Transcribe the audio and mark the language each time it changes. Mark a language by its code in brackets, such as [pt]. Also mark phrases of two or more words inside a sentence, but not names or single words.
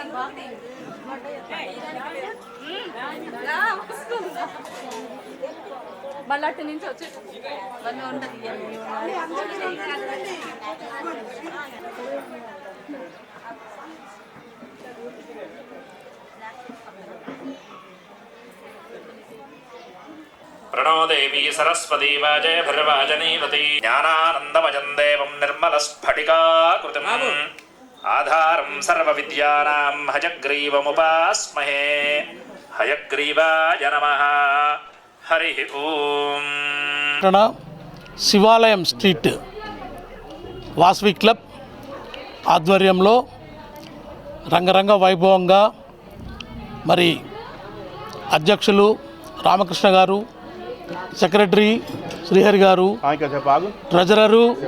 [te] మళ్ళీ అటు నుంచి వచ్చి ఉంటుంది. [sa] प्रणो देवी सरस्वती वाजय भर्वाजनीवती ज्ञानानन्दमयं देवं निर्मलस्फटिकाकृतिम् आधारं सर्वविद्यानां हयग्रीवमुपास्महे हयग्रीवाय नमः हरिः ओम् [te] శివాలయం స్ట్రీట్ వాసవి క్లబ్ ఆధ్వర్యంలో రంగరంగ వైభవంగా మరి అధ్యక్షులు రామకృష్ణ గారు, సెక్రటరీ శ్రీహరి గారు, ట్రెజరరు